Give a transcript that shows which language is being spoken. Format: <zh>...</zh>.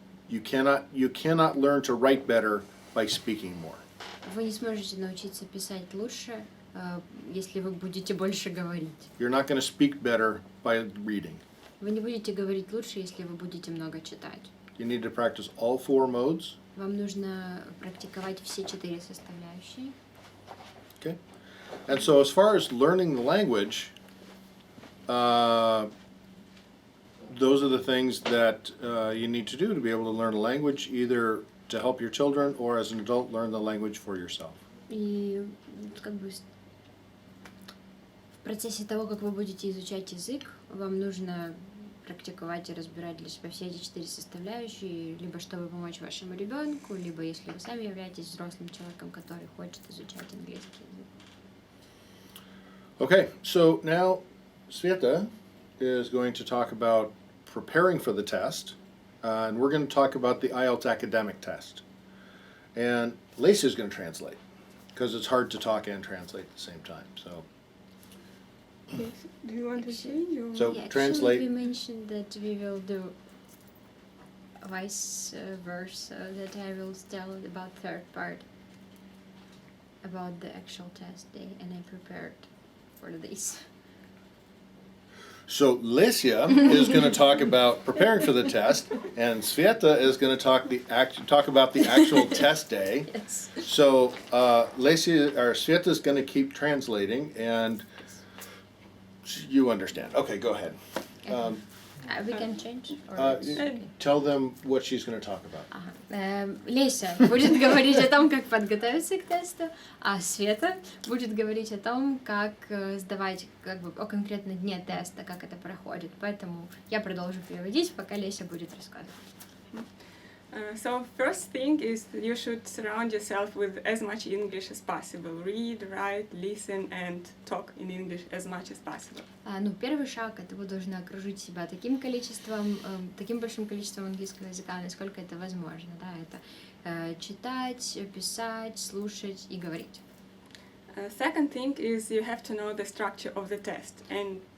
<en>You cannot learn to write better by speaking more.</en> <ru>Вы не сможете научиться писать лучше, если вы будете больше говорить.</ru> <en>You're not going to speak better by reading.</en> <ru>Вы не будете говорить лучше, если вы будете много читать.</ru> <en>You need to practice all four modes.</en> <ru>Вам нужно практиковать все 4 составляющие.</ru> <en>Okay. And so as far as learning the language, those are the things that you need to do to be able to learn a language, either to help your children or as an adult learn the language for yourself.</en> <ru>И как бы в процессе того, как вы будете изучать язык, вам нужно практиковать и разбирать для себя все эти 4 составляющие, либо чтобы помочь вашему ребенку, либо если вы сами являетесь взрослым человеком, который хочет изучать английский язык.</ru> <en>Okay, so now Sveta is going to talk about preparing for the test, and we're going to talk about the IELTS academic test. And Lacey is going to translate, because it's hard to talk and translate at the same time. So, Do you want to change or? So Yeah, translate. Actually, we mentioned that we will do vice versa, that I will tell about third part, about the actual test day, and I prepared for this. So Lesia is going to talk about preparing for the test, and Sveta is going to talk about the actual test day. Yes. So Sveta is going to keep translating, and you understand. Okay, go ahead. We can change? Or Tell them what she's going to talk about. Ага.</en> <ru>Леся будет говорить о том, как подготовиться к тесту, а Света будет говорить о том, как сдавать, как бы о конкретном дне теста, как это проходит. Поэтому я продолжу переводить, пока Леся будет рассказывать.</ru> <en>So first thing is you should surround yourself with as much English as possible. Read, write, listen and talk in English as much as possible.</en> <ru>Ну, первый шаг — это вы должны окружить себя таким количеством, таким большим количеством английского языка, насколько это возможно, да, это читать, писать, слушать и говорить.</ru> <en>Second thing is you have to know the structure of the test, and</en>